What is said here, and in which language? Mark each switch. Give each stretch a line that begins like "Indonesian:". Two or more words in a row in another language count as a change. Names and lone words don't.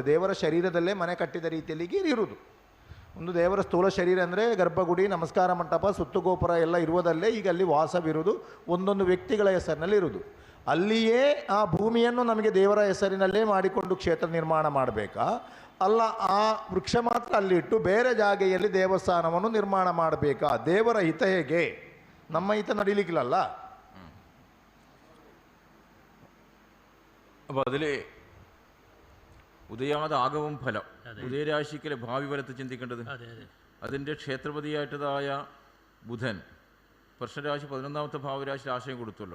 Kannada: ದೇವರ ಶರೀರದಲ್ಲೇ ಮನೆ ಕಟ್ಟಿದ ರೀತಿಯಲ್ಲಿ ಇರುವುದು. ಒಂದು ದೇವರ ಸ್ಥೂಲ ಶರೀರ ಅಂದರೆ ಗರ್ಭಗುಡಿ, ನಮಸ್ಕಾರ ಮಂಟಪ, ಸುತ್ತುಗೋಪುರ ಎಲ್ಲ ಇರುವುದಲ್ಲೇ ಈಗ ಅಲ್ಲಿ ವಾಸವಿರುವುದು, ಒಂದೊಂದು ವ್ಯಕ್ತಿಗಳ ಹೆಸರಿನಲ್ಲಿ ಇರುವುದು. ಅಲ್ಲಿಯೇ ಆ ಭೂಮಿಯನ್ನು ನಮಗೆ ದೇವರ ಹೆಸರಿನಲ್ಲೇ ಮಾಡಿಕೊಂಡು ಕ್ಷೇತ್ರ ನಿರ್ಮಾಣ ಮಾಡಬೇಕಾ? ಅಲ್ಲ, ಆ ವೃಕ್ಷ ಮಾತ್ರ ಅಲ್ಲಿ ಇಟ್ಟು ಬೇರೆ ಜಾಗೆಯಲ್ಲಿ ದೇವಸ್ಥಾನವನ್ನು ನಿರ್ಮಾಣ ಮಾಡಬೇಕಾ? ದೇವರ ಹಿತ ಹೇಗೆ? ನಮ್ಮ ಹಿತ ನಡೀಲಿಕ್ಕಿಲ್ಲಲ್ಲ.
Malayalam: അപ്പോൾ അതിൽ ഉദയാത ആഗമം ഫലം, ഉദയരാശിക്കിലെ ഭാവി ഫലത്തെ ചിന്തിക്കേണ്ടത്. അതിൻ്റെ ക്ഷേത്രപതിയായിട്ടതായ ബുധൻ പ്രശ്നരാശി 11ാമത്തെ ഭാവരാശിയിൽ ആശയം കൊടുത്തല്ലോ.